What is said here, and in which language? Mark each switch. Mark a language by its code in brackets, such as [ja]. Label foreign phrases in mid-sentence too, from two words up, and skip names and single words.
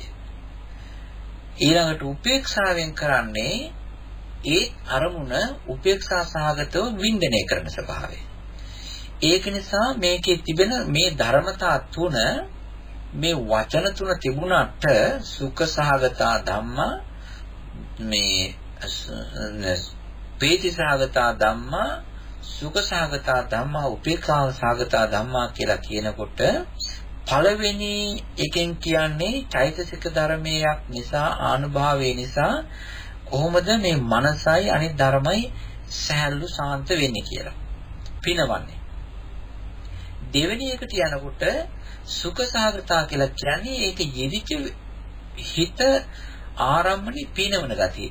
[si] ඊළඟට උපේක්ෂාවෙන් කරන්නේ ඒ අරමුණ උපේක්ෂා සහගතව වින්දනය කරන ස්වභාවය. ඒක නිසා මේකේ තිබෙන මේ ධර්මතා තුන මේ වචන තුන තිබුණාට [pi] සුඛ සහගතා ධම්මා [si] මේ [pi] පීති සහගතා ධම්මා සුඛ සහගතා ධම්මා උපේක්ඛා සහගතා ධම්මා [si] කියලා කියනකොට පළවෙනි එකෙන් කියන්නේ චෛතසික ධර්මයක් නිසා ආනුභාවය නිසා කොහොමද මේ මනසයි අනිත් ධර්මයි සහැල්ලු සාන්ත වෙන්නේ කියලා පිනවන්නේ. දෙවෙනි එකට යනකොට [pi] සුඛ සහගතා [si] කියලා කියන්නේ ඒක යෙදිච්ච හිත ආරම්භණි පිනවන ගතිය.